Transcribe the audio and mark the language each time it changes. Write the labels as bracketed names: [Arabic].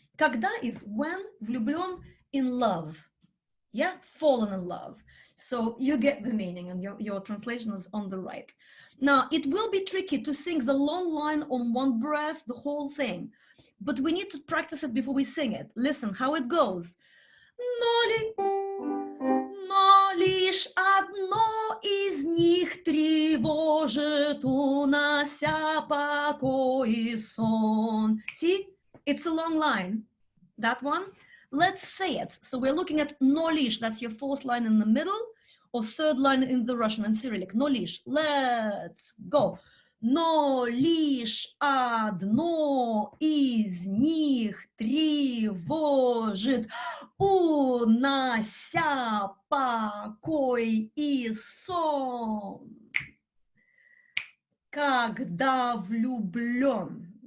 [English] Когда is when, влюблен, in love. Yeah? Fallen in love. So you get the meaning, and your translation is on the right. Now, it will be tricky to sing the long line on one breath, the whole thing. But we need to practice it before we sing it. Listen how it goes. [Russian] Но лишь одно из них тревожит, унося покой и сон. [English] See, it's a long line. That one. Let's say it. So we're looking at no leash. That's your fourth line in the middle, or third line in the Russian and Cyrillic. No leash. Let's go. [Russian] Но лишь одно из них тревожит, унося покой и сон, когда влюблен.